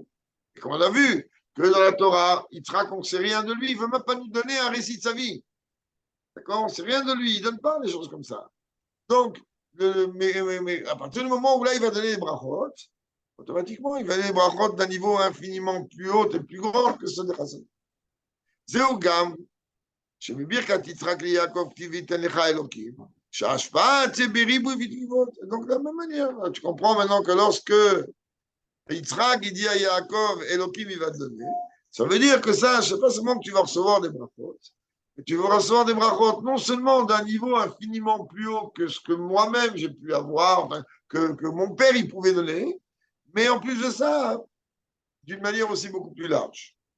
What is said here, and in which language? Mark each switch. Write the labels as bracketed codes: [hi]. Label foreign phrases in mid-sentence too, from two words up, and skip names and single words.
[fr] Et comme on a vu que dans la Torah, Yitzhak, on ne sait rien de lui, il ne veut même pas nous donner un récit de sa vie. D'accord? On ne sait rien de lui, il ne donne pas les choses comme ça. Donc, mais à partir du moment où là, il va donner les brachot, automatiquement, il va donner les brachot d'un niveau infiniment plus haut et plus grand que ceux de Chassan. [he] זהו גם שבברכת יצחק ליעקב כי ויתן לך אלוקים, שההשפעה c'est בריבוי ותקיפות. [fr] Donc de la même manière, tu comprends maintenant que lorsque Yitzhak il dit à Yaakov, Elohim il va te donner, ça veut dire que ça, c'est pas seulement que tu vas recevoir des brachot, mais tu vas recevoir des brachot non seulement d'un niveau infiniment plus haut que ce que moi-même j'ai pu avoir, enfin, que mon père il pouvait donner, mais en plus de ça, d'une manière aussi beaucoup plus large.